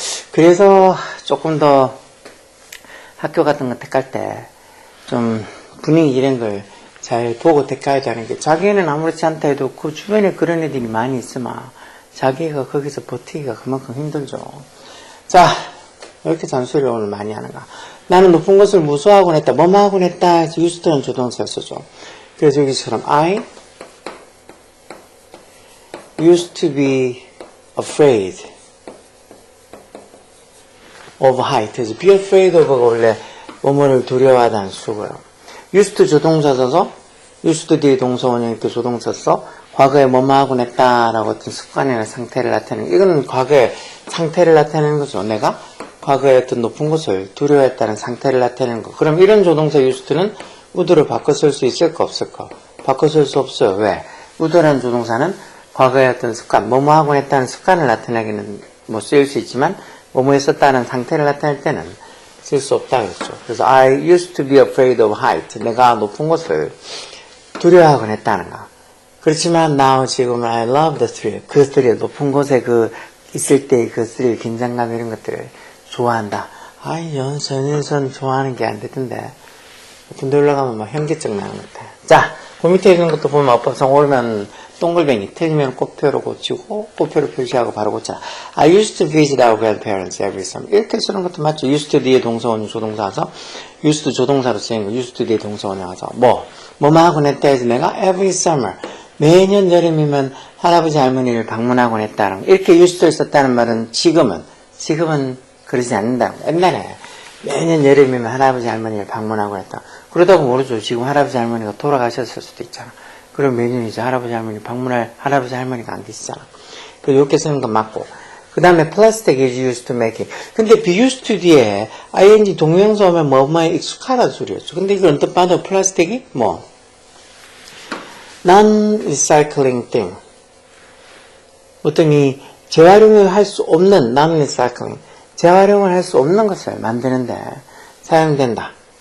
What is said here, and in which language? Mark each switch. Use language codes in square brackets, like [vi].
[ko] 그래서 조금 더 학교 같은 거 택할 때 좀 분위기 이런 걸 잘 보고 택해야지 하는 게 자기는 아무렇지 않다 해도 그 주변에 그런 애들이 많이 있으면 자기가 거기서 버티기가 그만큼 힘들죠. 자, 이렇게 잔소리를 오늘 많이 하는가. 나는 높은 것을 무서워하곤 했다. 뭐뭐 하곤 했다 해서 used는 조동사를 쓰죠. 그래서 여기처럼 [en] I used to be afraid of height. [ko] 그래서 be afraid of가 원래 뭐뭐를 두려워하다는 수고요. used to 조동사 써서 used 뒤에 동사원형이 또 조동사 써 과거에 뭐뭐 하곤 했다라고 어떤 습관이나 상태를 나타내는 이거는 과거의 상태를 나타내는 거죠. 내가 과거에 어떤 높은 것을 두려워했다는 상태를 나타내는 거. 그럼 이런 조동사 used는 would를 바꿔 쓸 수 있을까 없을까? 바꿔 쓸 수 없어요. 왜? would라는 조동사는 과거의 어떤 습관, 뭐뭐 하곤 했다는 습관을 나타내기는 뭐 쓰일 수 있지만 뭐뭐 했었다는 상태를 나타낼 때는 쓸 수 없다 그랬죠. 그래서 [en] I used to be afraid of height. [ko] 내가 높은 곳을 두려워하곤 했다는가. 그렇지만 [en] now [ko] 지금 [en] I love the thrill. [ko] 그 thrill, 높은 곳에 그 있을 때 그 thrill, 긴장감 이런 것들을 좋아한다. 전일선 좋아하는 게 안 되던데. 군대 올라가면 막 현기증 나는 것 같아. 자, 그 밑에 있는 것도 보면 어법상 옳으면 동글뱅이, 틀리면 꽃표로 고치고 꽃표로 표시하고 바로 고쳐라. [en] I used to visit our grandparents every summer. [ko] 이렇게 쓰는 것도 맞죠. used to 뒤에 동사원이 조동사 와서 used to 조동사로 쓰인 거 used to 뒤에 동사원이 와서 뭐만 하곤 했다 해서 내가 every summer 매년 여름이면 할아버지 할머니를 방문하곤 했다는 거. 이렇게 used to 있었다는 말은 지금은 그러지 않는다는 거. 옛날에 매년 여름이면 할아버지 할머니를 방문하곤 했다. 그러다고 모르죠. 지금 할아버지 할머니가 돌아가셨을 수도 있잖아. 그럼 매년 이제 할아버지 할머니 방문할 할아버지 할머니가 안 계시잖아. 그래서 이렇게 쓰는 건 맞고. 그 다음에 [en] plastic is used to make it. [ko] 근데 be used to 뒤에 ing 동명사 오면 뭐뭐에 익숙하다는 소리였죠. 근데 이걸 언뜻 봐도 플라스틱이 [en] non-recycling thing. [ko] 어떤 이 재활용을 할 수 없는 non-recycling. 재활용을 할 수 없는 것을 만드는데 사용된다.